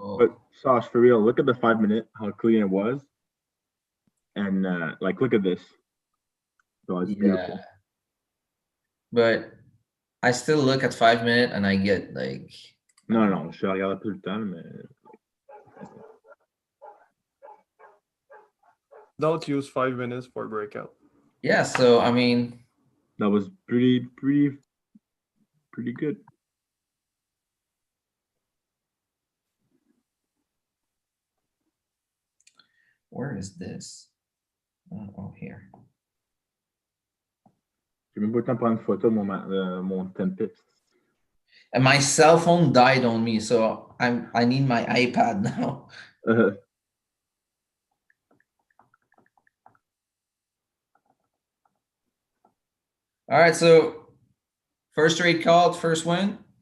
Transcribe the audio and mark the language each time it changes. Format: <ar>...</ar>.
<en>But Sash, for real, look at the 5 minute, how clean it was. And like, look at this. So it's beautiful. yeah. But I still look at 5 minute and I get like</en> <fr>Non, je regarde tout le temps, mais</fr> <en>Don't use 5 minutes for breakout. yeah, so I mean that was pretty good. where is this? Oh, here.</en> <fr>J'ai même pas le temps de prendre une photo de mon 10 pips.</fr> <en>And my cell phone died on me, so I need my iPad now. All right, so first trade called, first win.</en>